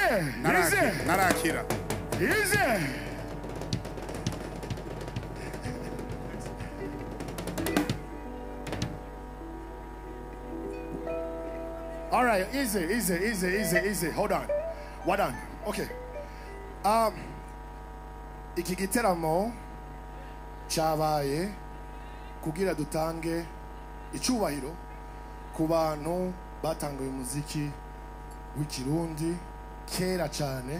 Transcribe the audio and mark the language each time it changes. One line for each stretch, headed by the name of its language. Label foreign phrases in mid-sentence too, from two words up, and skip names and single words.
Rundi: Narakira.
English: Easy. All right, easy. Hold on. What on? Okay.
Rundi: Iki giteramo cyabaye kugira dutange icyubahiro ku bantu batanguye umuziki w'ikirundi kera cyane.